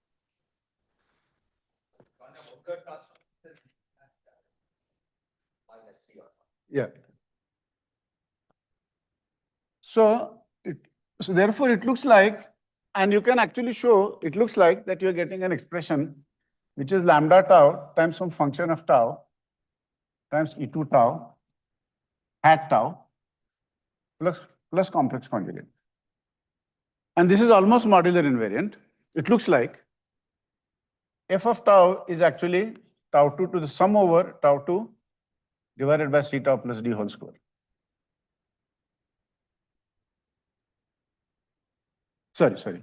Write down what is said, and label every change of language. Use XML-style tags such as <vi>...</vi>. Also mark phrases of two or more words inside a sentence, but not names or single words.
<en>On a modular transform, minus 3 or Yeah. So therefore it looks like, and you can actually show, it looks like that you're getting an expression which is lambda tau times some function of tau times E2 tau hat tau plus complex conjugate. And this is almost modular invariant. It looks like f of tau is actually tau 2 to the sum over tau 2 divided by C tau plus D whole square. Sorry.</en>